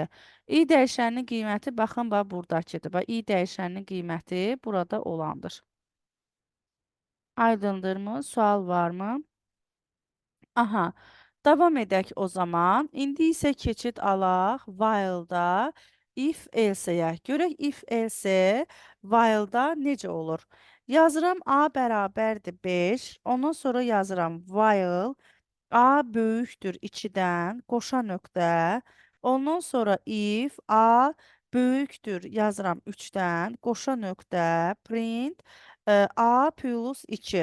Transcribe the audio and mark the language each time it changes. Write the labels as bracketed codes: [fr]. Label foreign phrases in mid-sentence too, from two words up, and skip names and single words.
[az] I dəyişəninin qiyməti baxın bax buradakıdır. Bax i dəyişəninin qiyməti burada olandır. Aydındırmı? Sual varmı? Aha. Davam edək o zaman. İndi isə keçid alaq while-da [en] if else- [az] yə. Görək [en] if else while- [az] da necə olur? Yazıram a bərabərdir 5. Ondan sonra yazıram while a böyükdür 2-dən, qoşa nöqtə. Ondan sonra if a böyükdür yazıram 3-dən, qoşa nöqtə, [en] print a plus 2.